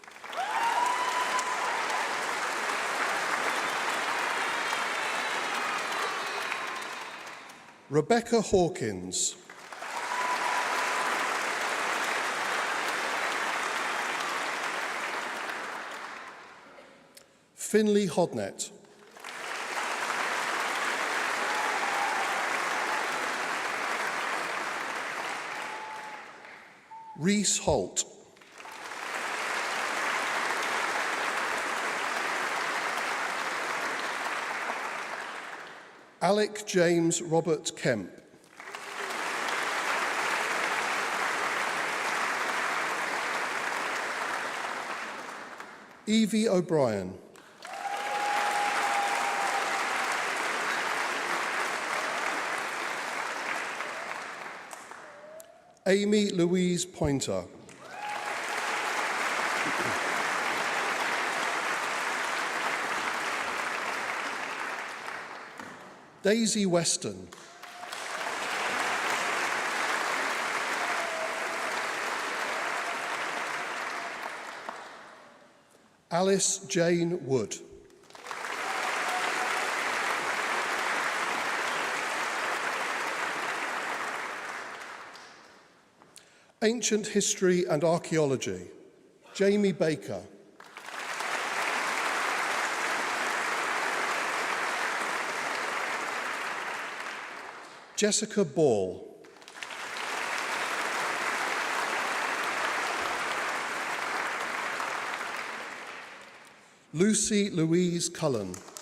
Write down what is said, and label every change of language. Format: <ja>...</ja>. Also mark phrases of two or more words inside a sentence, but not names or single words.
<en>Rebecca Hawkins. Finley Hodnett. Rhys Holt. Alec James Robert Kemp. Evie O'Brien. Amy Louise Pointer. Daisy Weston. Alice Jane Wood. Ancient History and Archaeology, Jamie Baker. Jessica Ball. Lucy Louise Cullen.</en>